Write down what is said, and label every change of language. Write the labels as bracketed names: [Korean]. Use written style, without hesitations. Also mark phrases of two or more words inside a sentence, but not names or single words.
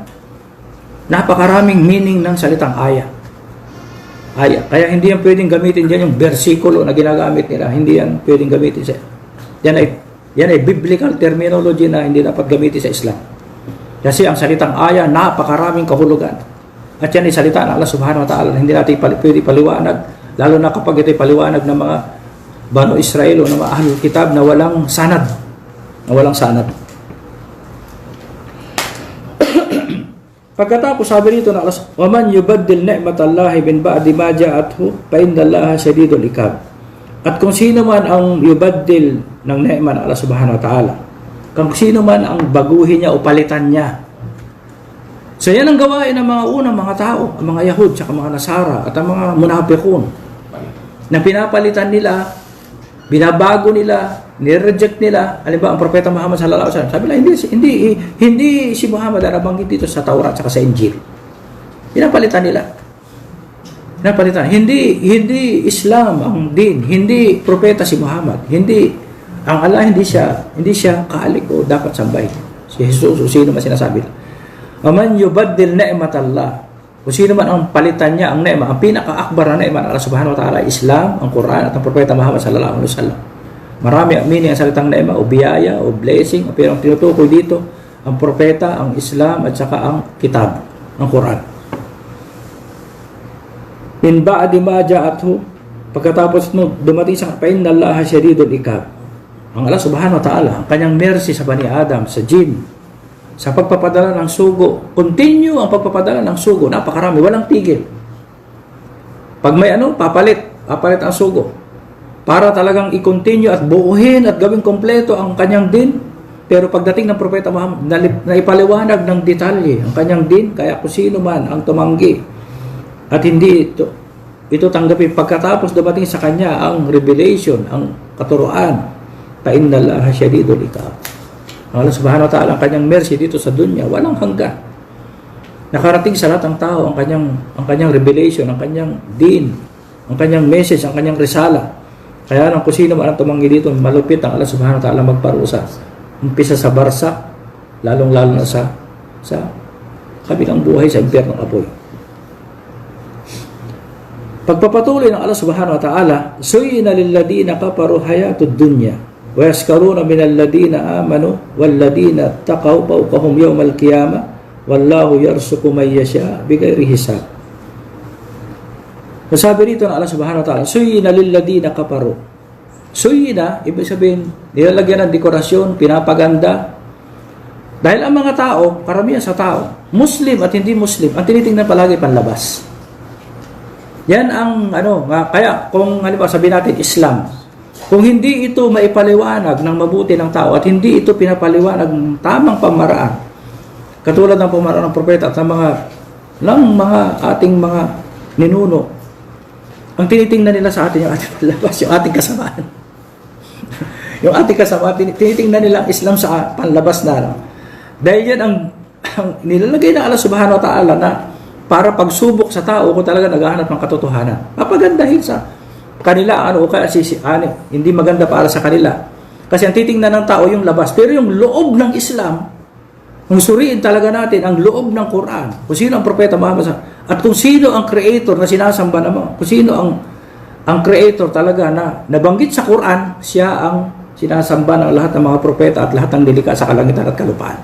[Filipino] Napakaraming meaning ng salitang aya. Kaya hindi yan pwedeng gamitin dyan yung bersikulo na ginagamit nila. Hindi yan pwedeng gamitin yan ay [English] biblical terminology [Filipino] na hindi dapat gamitin sa Islam. Kasi ang salitang aya, napakaraming kahulugan. At yan ay salita ng Allah [Arabic] سبحانه وتعالى [Filipino] na hindi natin pwede paliwanag, lalo na kapag ito'y paliwanag ng mga Banu Israel o ng mga [Arabic] أهل الكتاب [Filipino] na walang sanad. Pagkatapos sabi nito na Allah, [Arabic] "ومن يبدل نعمة الله من بعد ما جاءته فإن الله شديد العقاب." [Filipino] At kung sino man ang yubaddil ng ni'ma ng Allah [Arabic] سبحانه وتعالى, [Filipino] kung sino man ang baguhin niya o palitan niya. So yan ang gawain ng mga unang mga tao, ang mga Yahud, tsaka mga Nasara, at ang mga munafiqun, na pinapalitan nila, binabago nila, nireject nila. Halimbawa, ang propeta Muhammad [Arabic] صلى الله عليه وسلم, [Filipino] sabi nila, hindi si Muhammad na nabanggit dito sa Taurat at sa Injil. Pinapalitan nila. Hindi Islam ang din, hindi propeta si Muhammad, ang Allah hindi siya kaalik o dapat sambahin. Si Jesus o sino man sinasabi. [Arabic] أمن يبدل نعمة الله. [Filipino] Kung sino man ang palitan niya, ang ne'ma, ang pinaka-akbar na ne'ma ng Allah [Arabic] سبحانه وتعالى, [Filipino] Islam, ang Quran at ang Propeta Muhammad [Arabic] صلى الله عليه وسلم. [Filipino] Marami ang meaning ang salitang ne'ma o biyaya o blessing, pero ang tinutukoy dito, ang Propeta, ang Islam at saka ang kitab, ang Quran. [Arabic] من بعد ما جاءته, [Filipino] pagkatapos no, dumating sa [Arabic] فإن الله شديد العقاب. Ang الله سبحانه وتعالى, [Filipino] ang kanyang mercy sa Bani Adam, sa jinn, sa pagpapadala ng sugo. Continue ang pagpapadala ng sugo. Napakarami, walang tigil. Pag may papalit ang sugo. Para talagang i-continue at buuhin at gawing kompleto ang kanyang din. Pero pagdating ng Propeta Muhammad, na ipaliwanag ng detalye ang kanyang din, kaya kung sino man ang tumanggi at hindi ito tanggapin, pagkatapos dumating sa kanya ang revelation, ang katuruan, [Arabic] فإن الله شديد العقاب. الله سبحانه وتعالى, [Filipino] ang kanyang mercy dito sa dunya, walang hanggan. Nakarating sa lahat ng tao ang kanyang revelation, ang kanyang din, ang kanyang message, ang kanyang risala. Kaya kung sino man ang tumanggi dito, malupit ang Allah [Arabic] سبحانه وتعالى [Filipino] magparusa. Umpisa sa barsak, lalong-lalo na sa kabilang buhay sa impyerno ng apoy. Pagpapatuloy ng Allah [Arabic] سبحانه وتعالى, زين للذين كفروا الحياة الدنيا ويسخرون من الذين آمنوا والذين اتقوا فوقهم يوم القيامة والله يرزق من يشاء بغير حساب. [Filipino] Masabi rito ng Allah [Arabic] سبحانه وتعالى, زين للذين كفروا. [Filipino] Suyina, ibig sabihin, nilalagyan ng dekorasyon, pinapaganda. Dahil ang mga tao, karamihan sa tao, Muslim at hindi Muslim, ang tinitingnan palagi panlabas. Yan ang kaya kung halimbawa sabihin natin Islam, kung hindi ito maipaliwanag ng mabuti ng tao at hindi ito pinapaliwanag ng tamang pamaraan, katulad ng pamaraan ng propeta at ng mga ating mga ninuno, ang tinitingnan nila sa atin yung ating panlabas, yung ating kasamaan. Yung ating kasamaan, tinitingnan nila ang Islam sa panlabas na. Dahil yan ang nilalagay ng Allah [Arabic] سبحانه وتعالى [Filipino] na para pagsubok sa tao kung talaga naghahanap ng katotohanan. Papagandahin sa kanila o kaya hindi maganda para sa kanila. Kasi ang titingnan ng tao yung labas. Pero yung loob ng Islam, kung suriin talaga natin ang loob ng Quran, kung sino ang Propeta Muhammad at kung sino ang creator na sinasamba naman, kung sino ang creator talaga na nabanggit sa Quran, siya ang sinasamba ng lahat ng mga propeta at lahat ng nilikha sa kalangitan at kalupaan.